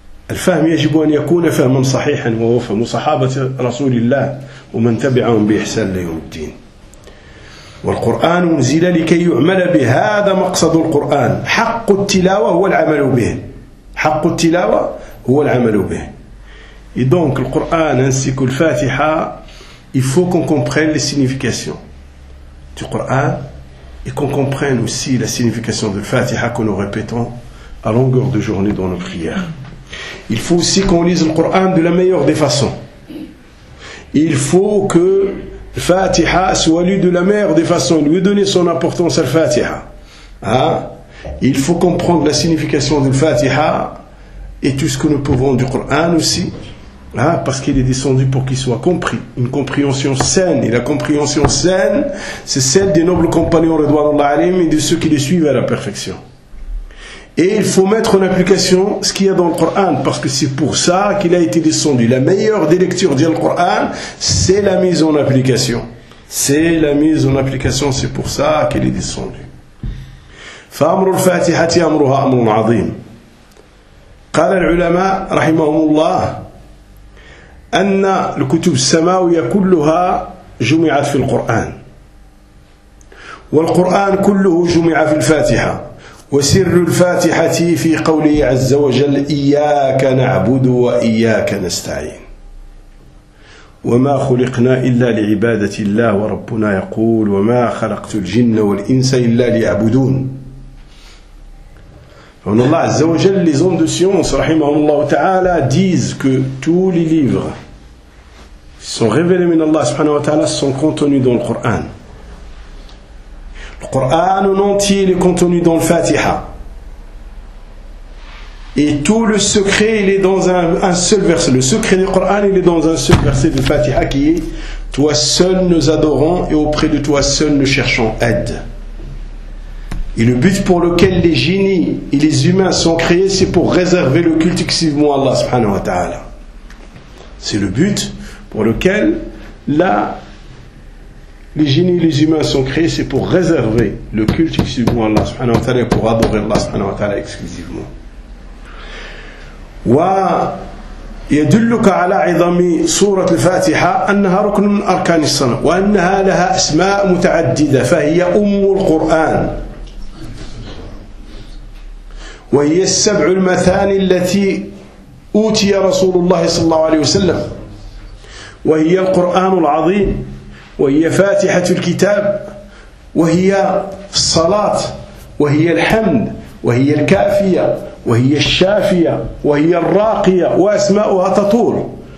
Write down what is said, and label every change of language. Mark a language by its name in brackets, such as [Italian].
[Arabic] الفهم يجب أن يكون فهما صحيحا، وهو فهم صحابة رسول الله ومن تبعهم بإحسان ليوم الدين. والقرآن أنزل لكي يعمل به، هذا مقصد القرآن، حق التلاوة هو العمل به. حق التلاوة هو العمل به. [French] Et donc le Coran ainsi que le Fatiha, il faut qu'on comprenne les significations du Coran et qu'on comprenne aussi la signification du Fatiha que nous répétons à longueur de journée dans nos prières. Il faut aussi qu'on lise le Coran de la meilleure des façons. Il faut que le Fatiha soit lu de la meilleure des façons, lui donner son importance à le Fatiha. Hein? Il faut comprendre la signification du Fatiha et tout ce que nous pouvons du Coran aussi, hein, parce qu'il est descendu pour qu'il soit compris. Une compréhension saine, et la compréhension saine, c'est celle des nobles compagnons Ridwanullah alayhim et de ceux qui les suivent à la perfection. Et il faut mettre en application ce qu'il y a dans le Coran, parce que c'est pour ça qu'il a été descendu. La meilleure des lectures du Coran, c'est la mise en application. C'est la mise en application, c'est pour ça qu'il est descendu. [Arabic] فأمر الفاتحة أمرها أمر عظيم. قال العلماء رحمهم الله أن الكتب السماوية كلها جمعت في القرآن، والقرآن كله جمع في الفاتحة، وسر الفاتحة في قوله عز وجل إياك نعبد وإياك نستعين وما خلقنا إلا لعبادة الله وربنا يقول وما خلقت الجن والإنس إلا ليعبدون. فمن الله عز وجل [French] les hommes de science [Arabic] رحمهم الله تعالى [French] disent que tous les livres sont révélés [Arabic] من الله سبحانه وتعالى [French] sont contenus dans le Coran. Le Coran en entier est contenu dans le Fatiha. Et tout le secret, il est dans un seul verset. Le secret du Coran, il est dans un seul verset du Fatiha qui est « Toi seul nous adorons et auprès de toi seul nous cherchons aide. » Et le but pour lequel les génies et les humains sont créés, c'est pour réserver le culte exclusivement à Allah subhanahu wa ta'ala. C'est le but pour lequel les génies et les humains sont créés, c'est pour réserver le culte exclusivement à Allah subhanahu wa ta'ala et pour adorer Allah subhanahu wa ta'ala exclusivement. [Arabic] ويدلك على عظم سورة الفاتحة أنها ركن من أركان الصلاة وأنها لها أسماء متعددة فهي أم القرآن وهي السبع المثاني التي أوتي رسول الله صلى الله عليه وسلم وهي القرآن العظيم وهي فاتحة الكتاب وهي الصلاة وهي الحمد وهي الكافية وهي الشافية وهي الراقية وأسماؤها تطول.